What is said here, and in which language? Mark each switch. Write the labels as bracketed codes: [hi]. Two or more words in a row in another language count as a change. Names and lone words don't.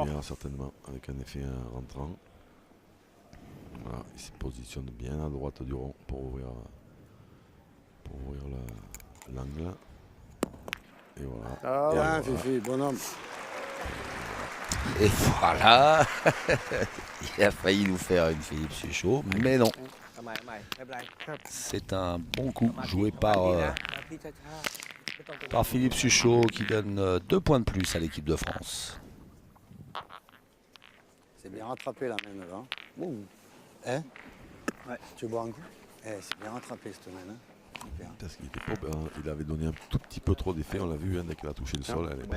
[fr] première, certainement, avec un effet rentrant. Voilà, il se positionne bien à droite du rond pour ouvrir l'angle. Et voilà. Ah, Bien, ouais. Fifi, bonhomme. Et voilà. Il a failli nous faire une Philippe Suchot, mais non. [th] เอาใหม่เอาใหม่ไม่เป็นไร [fr] C'est un bon coup joué [th] ดี [fr] par, [th] นะพี่ช้าๆไม่ต้องเป็น [fr] par Philippe Suchot qui donne 2 points de plus à l'équipe de France. C'est bien rattrapé là même là. Hein? Ouais. Tu veux boire un coup? C'est bien rattrapé cette main. Hein? Super. Parce qu'il était il avait donné un tout petit peu trop d'effet, on l'a vu, hein, dès qu'elle a touché le sol, elle est